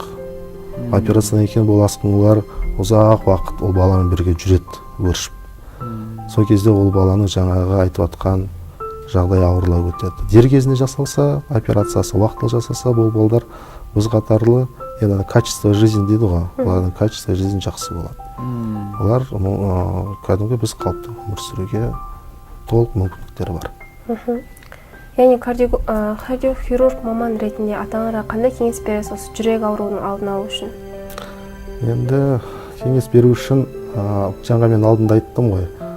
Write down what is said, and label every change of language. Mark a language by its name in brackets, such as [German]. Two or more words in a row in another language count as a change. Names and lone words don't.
[Kazakh] Операциядан кейін бұл асқынулар ұзақ уақыт ол баламен бірге жүреді, өршіп. Сол кезде ол баланы жаңағы айтып атқан жағдай ауырлау өтеді. Дер кезінде жасалса, операциясы уақытылы жасалса, бұл балдар біз қатарлы, енді [Russian] качество жизни [Kazakh] дейді ғой, олардың [Russian] качество жизни [Kazakh] жақсы болады. Олар кәдімгі біз қалыпты өмір сүруге толық мүмкіндіктері бар. Яғни кардиохирург маман ретінде ата-аналарға қандай кеңес бересіз осы жүрек ауруының алдын алу үшін? Енді кеңес беру үшін жаңа мен алдында айттым ғой.